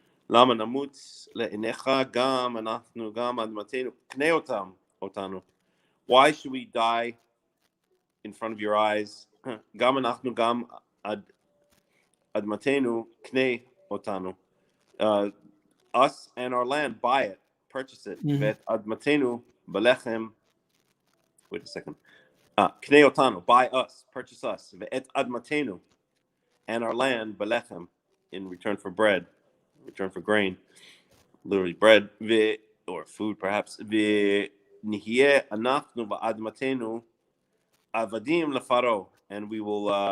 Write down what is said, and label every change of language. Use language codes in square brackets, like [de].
[he] למה נמות לעיניך גם אנחנו גם אדמתנו קנה אותנו. [en] Why should we die in front of your eyes? [he] גם אנחנו גם אדמתנו קנה אותנו. [en] Us and our land, buy it, purchase it. [he] ואת אדמתנו בלחם. [en] Wait a second. [he] קנה אותנו, [en] buy us, purchase us. [he] ואת אדמתנו [en] and our land [he] בלחם, [en] in return for bread. Return for grain, literally bread, or food perhaps. [he] ונהיה אנחנו ואדמתנו עבדים לפרעה, [en] and we will